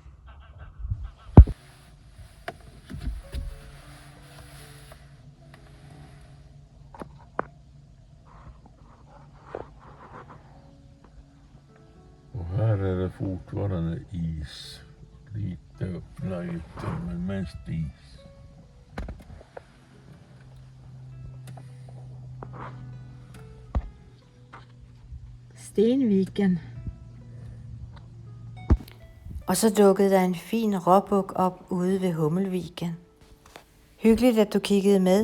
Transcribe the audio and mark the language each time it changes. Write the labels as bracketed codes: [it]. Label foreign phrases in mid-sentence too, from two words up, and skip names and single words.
[sv] Och här är det fortfarande is. Lite öppna ytor, men mest is. Stenviken. [da] Og så dukkede der en fin råbuk op ude ved Hummelviken. Hyggeligt, at du kiggede med.